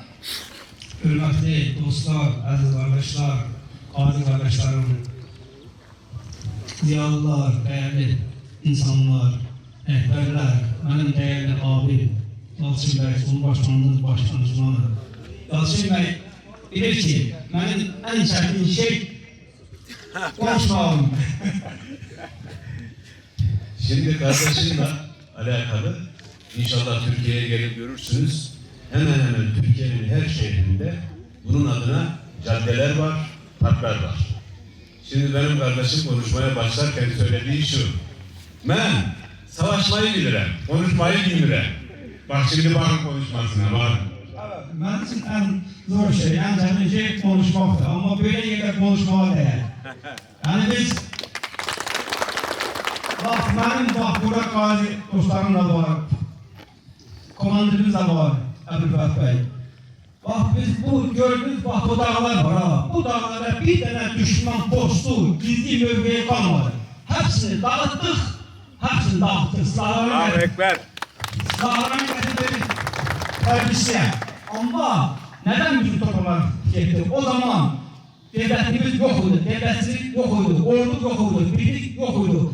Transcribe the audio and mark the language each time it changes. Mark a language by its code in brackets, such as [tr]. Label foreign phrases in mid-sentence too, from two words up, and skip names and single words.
[az] Hörmətli dostlar, əziz qardaşlar, qazi qardaşlarım, ziyalılar, dəyərli insanlar, rəhbərlər, mənim dəyərli abim, Yalçın bəy, [tr] son başkanımız başkanımızdır. [az] Yalçın bəy bilir ki, mənim ən çətin şey konuşmağım. [tr] Şimdi kardeşimle alakalı inşallah Türkiye'ye gelip görürsünüz. Hemen Türkiye'nin her şehrinde bunun adına caddeler var, parklar var. Şimdi benim kardeşim konuşmaya başlarken söylediği şu. Ben savaşmayı bilirim, konuşmayı bilmirəm. Bak şimdi bakın konuşmasına, bakın. [az] Mənim üçün ən zor şey, ən çətin şey konuşmaqdır. Amma belə yerdə konuşmağa dəyər. Yəni biz, bax, burada qazi dostlarım da var, komandirimiz da var, Əbülfət bəy. Bax, biz bu gördüğünüz, bax, bu dağlar var ha. Bu dağlara bir dənə düşman postu, gizli mövqeyi qalmadı. [tr] Hepsini dağıttık, hepsini dağıttık. Silahlarını getirdik, terbiyesiye. Ama neden bizim toplumlar getirdik? O zaman devletimiz yok idi, devletçilik yok idi, ordu yok idi, birlik yok idi.